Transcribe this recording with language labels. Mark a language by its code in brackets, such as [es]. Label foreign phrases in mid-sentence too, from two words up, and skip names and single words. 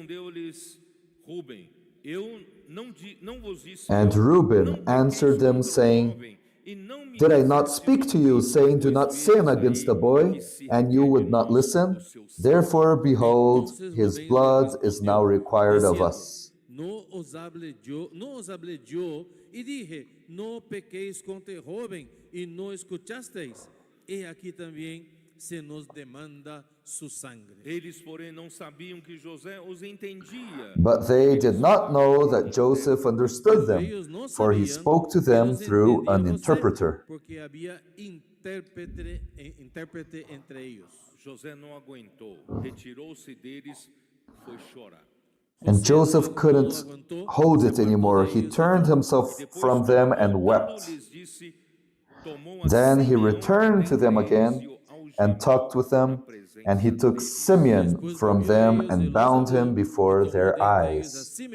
[en] And Reuben answered them, saying, did I not speak to you, saying, do not sin against the boy, and you would not listen? Therefore, behold, his blood is now required of us. [es] No os hablé yo, y dije, no pequéis contra el joven, y no escuchasteis. He aquí también se nos demanda su sangre. [pt] Eles, porém, não sabiam que José os entendia. [en] But they did not know that Joseph understood them, for he spoke to them through an interpreter. [es] Porque había intérprete entre ellos. [pt] José não aguentou, retirou-se deles, foi chorar. [en] And Joseph couldn't hold it anymore. He turned himself from them and wept. Then he returned to them again and talked with them, and he took Simeon from them and bound him before their eyes.